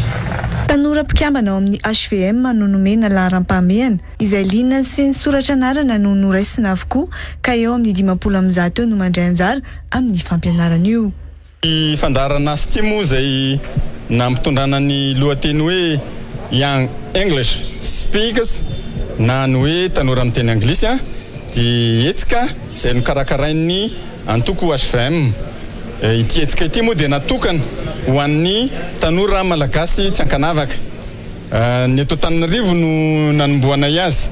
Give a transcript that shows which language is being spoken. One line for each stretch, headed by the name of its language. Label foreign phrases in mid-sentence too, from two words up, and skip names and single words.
Malagasy: Tanora mpikambana ao amin'ny HVM no nomena laharam-pahamehana izay liana sy ny soratra anarana no noraisina avokoa ka eo amin'ny 50 eo no mandray anjara amin'ny fampianarana io. Ny fandarana stimo izay na mitondrana ny lohateny hoe
English: young English speakers
Malagasy: na ny hoe tanora amin'ny teny anglisy dia etsika izay nokarakarain'ny antoko HVM. Ity etsika ity moa dia natokana ho an'ny tanora malagasy tsy ankanavaka. Ny eto Antananarivo no nanomboana azy.